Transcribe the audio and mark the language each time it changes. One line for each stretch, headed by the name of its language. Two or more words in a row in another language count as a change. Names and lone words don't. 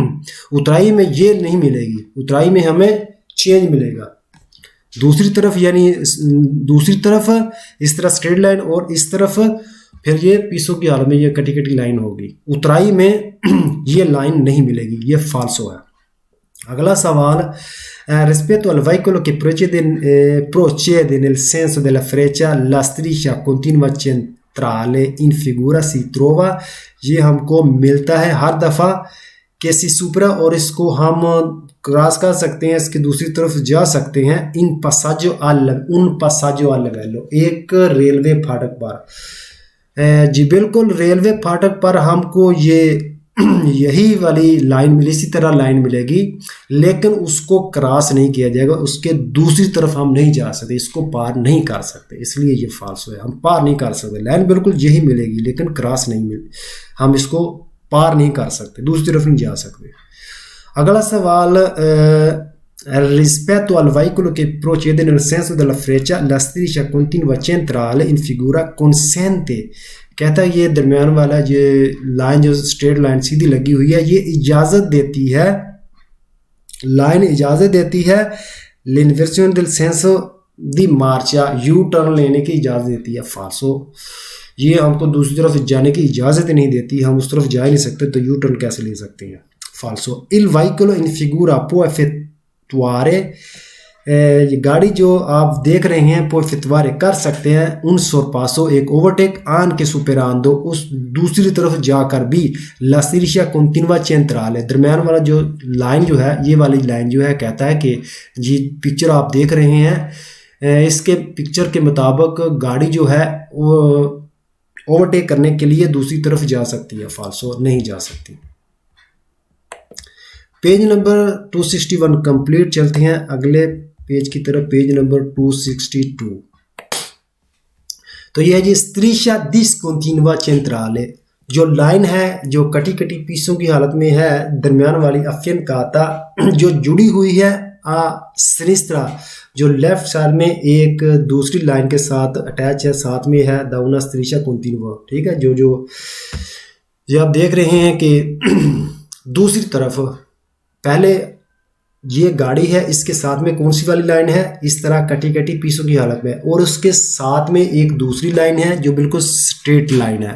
Hindi: उतराई में ये नहीं मिलेगी, उतराई में हमें चेंज मिलेगा दूसरी तरफ, यानी दूसरी तरफ इस तरह
English: straight line
Hindi: और इस तरफ फिर ये पीसों की हालत में ये कटी कटी लाइन होगी। उतराई में ये लाइन नहीं मिलेगी, ये फाल्सो है। अगला सवाल,
Italian: rispetto al veicolo che procede nel senso della freccia, la striscia continua centrale in figura si trova,
Hindi: ये हमको मिलता है हर दफ़ा कि
Italian: si supera,
Hindi: और इसको हम क्रॉस कर सकते हैं, इसकी दूसरी तरफ जा सकते हैं
Italian: un passaggio al livello,
Hindi: एक रेलवे फाटक पर। जी बिल्कुल, रेलवे फाटक पर हमको ये यही वाली लाइन मिली, इसी तरह लाइन मिलेगी लेकिन उसको क्रॉस नहीं किया जाएगा, उसके दूसरी तरफ हम नहीं जा सकते, इसको पार नहीं कर सकते, इसलिए ये फाल्सो है। हम पार नहीं कर सकते, लाइन बिल्कुल यही मिलेगी लेकिन क्रॉस नहीं मिल, हम इसको पार नहीं कर सकते, दूसरी तरफ नहीं जा सकते। अगला सवाल,
Italian: rispetto al veicolo che procede nel senso della freccia, la striscia continua centrale in figura consente,
Hindi: कहता है ये दरमियान वाला ये लाइन जो
English: straight line
Hindi: सीधी लगी हुई है ये इजाज़त देती है, लाइन इजाज़त देती है
Italian: l'inversione del senso di marcia,
English: U turn
Hindi: लेने की इजाज़त देती है। फाल्सो, ये हमको दूसरी तरफ जाने की इजाज़त नहीं देती, हम उस तरफ जा ही नहीं सकते तो
English: U turn
Hindi: कैसे ले सकते हैं।
Italian: फाल्सो। Il veicolo in figura può effettuare,
Hindi: ये गाड़ी जो आप देख रहे हैं
Italian: può effettuare
Hindi: कर सकते हैं
Italian: un sorpasso,
Hindi: एक ओवरटेक
Italian: anche superando,
Hindi: उस दूसरी तरफ जाकर भी
Italian: la striscia continua centrale,
Hindi: दरमियान वाला जो लाइन जो है ये वाली लाइन जो है कहता है कि जी पिक्चर आप देख रहे हैं इसके पिक्चर के मुताबिक गाड़ी जो है वो ओवरटेक करने के लिए दूसरी तरफ जा सकती है। फाल्सो, नहीं जा सकती।
English: page number
Hindi: 261 कंप्लीट। चलते हैं अगले पेज की तरफ,
English: page number
Hindi: 262। तो यह है जी
Italian: striscia discontinua centrale,
Hindi: जो लाइन है जो कटी कटी पीसों की हालत में है दरमियान वाली affiancata, जो जुड़ी हुई है
Italian: a sinistra,
Hindi: जो
English: left side
Hindi: में एक दूसरी लाइन के साथ अटैच है, साथ में है
Italian: da una striscia continua।
Hindi: ठीक है, जो आप देख रहे हैं कि दूसरी तरफ पहले ये गाड़ी है, इसके साथ में कौन सी वाली लाइन है, इस तरह कटी कटी पीसों की हालत में, और उसके साथ में एक दूसरी लाइन है जो बिल्कुल
English: straight line
Hindi: है।